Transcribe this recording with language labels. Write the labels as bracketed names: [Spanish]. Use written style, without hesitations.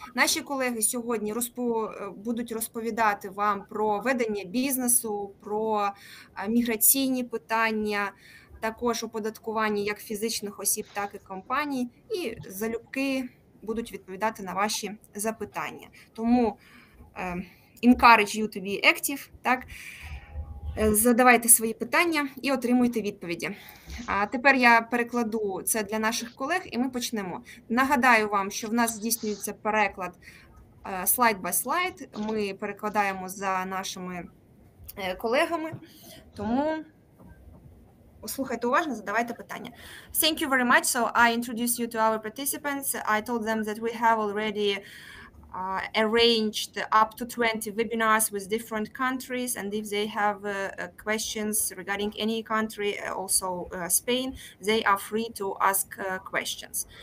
[Ukrainian] Наші колеги сьогодні будуть розповідати вам про ведення бізнесу, про міграційні питання, також оподаткування як фізичних осіб, так і компаній, і залюбки будуть відповідати на ваші запитання. Тому [English] encourage you to be active, [Ukrainian] так? Задавайте свої питання і отримуйте відповіді. А тепер я перекладу це для наших колег і ми почнемо. Нагадаю вам, що в нас здійснюється переклад слайд-бай-слайд. Ми перекладаємо за нашими колегами, тому слухайте уважно, задавайте питання. [English] Thank you very much. So I introduce you to our participants. I told them that we have already arranged up to 20 webinars with different countries, and if they have questions regarding any country, also Spain, they are free to ask questions.